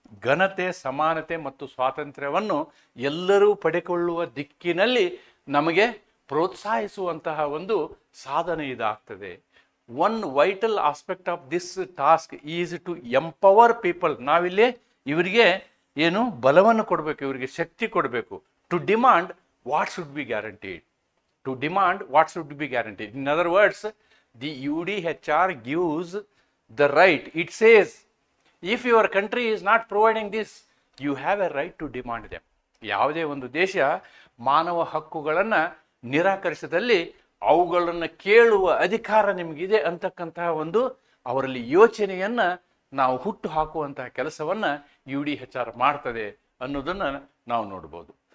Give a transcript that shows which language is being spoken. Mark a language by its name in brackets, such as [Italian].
[Kannada] ಘನತೆ, ಸಮಾನತೆ ಮತ್ತು ಸ್ವಾತಂತ್ರ್ಯವನ್ನು ಎಲ್ಲರೂ ಪಡೆಕೊಳ್ಳುವ ದಿಕ್ಕಿನಲ್ಲಿ ನಮಗೆ ಪ್ರೋತ್ಸಾಹಿಸುವಂತಹ ಒಂದು ಸಾಧನೆ ಇದಾಗ್ತದೆ. [English] One vital aspect of this task is to empower people. [Kannada] ನಾವಿಲ್ಲಿ ಇವರಿಗೆ ಏನು ಬಲವನ್ನು ಕೊಡಬೇಕು, ಇವರಿಗೆ ಶಕ್ತಿ ಕೊಡಬೇಕು. [English] To demand what should be guaranteed. To demand what should be guaranteed. In other words, the UDHR gives the right. It says, if your country is not providing this, you have a right to demand them. [Kannada] ಯಾವುದೇ ಒಂದು ದೇಶ ಮಾನವ ಹಕ್ಕುಗಳನ್ನು ನಿರಾಕರಿಸಿದಲ್ಲಿ ಅವುಗಳನ್ನು ಕೇಳುವ ಅಧಿಕಾರ ನಿಮಗಿದೆ ಅಂತಕ್ಕಂತಹ ಒಂದು ಅವರಲ್ಲಿ ಯೋಚನೆಯನ್ನು ನಾವು ಹುಟ್ಟು ಹಾಕುವಂತಹ ಕೆಲಸವನ್ನು UDHR ಮಾಡ್ತದೆ ಅನ್ನೋದನ್ನು ನಾವು ನೋಡ್ಬೋದು.